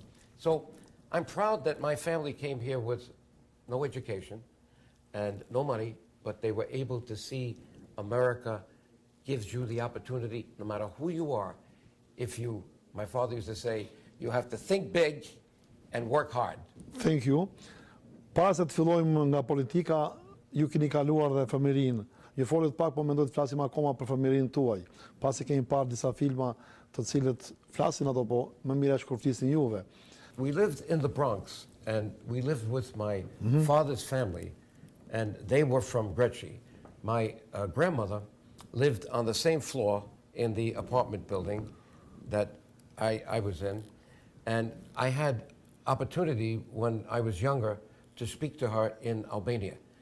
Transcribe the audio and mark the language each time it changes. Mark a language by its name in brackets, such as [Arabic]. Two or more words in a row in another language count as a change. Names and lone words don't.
[English] So I'm proud that my family came here with no education and no money, but they were able to see America gives you the opportunity, no matter who you are, if you, my father used to say, you have to think big and work hard. Thank you. [Albanian] Para se të fillojmë nga politika, ju keni kaluar dhe fëmijërinë. Ju folet pak, po mendoj të flasim akoma për fëmijërinë tuaj. Pasi kemi parë disa filma të cilët flasin ato, po më mirë është kur flisni juve. [English] We lived in the Bronx, and we lived with my father's family, and they were from Greci. My grandmother lived on the same floor in the apartment building that I was in, and I had opportunity when I was younger to speak to her in Albanian.